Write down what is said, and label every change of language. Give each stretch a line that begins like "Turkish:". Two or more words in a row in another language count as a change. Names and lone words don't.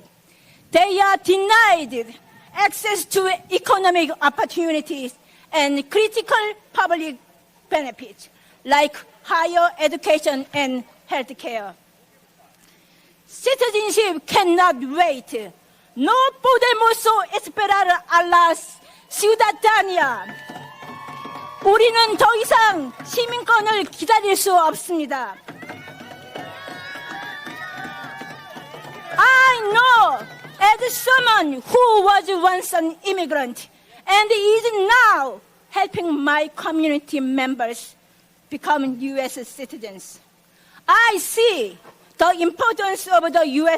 English: They are denied access to economic opportunities and critical public benefits like higher education and health care. Citizenship cannot wait.
Spanish: No podemos esperar a la ciudadanía.
Korean: 우리는 더 이상 시민권을 기다릴 수 없습니다.
English: I know as someone who was once an immigrant and is now helping my community members become U.S. citizens. I see the importance of the U.S.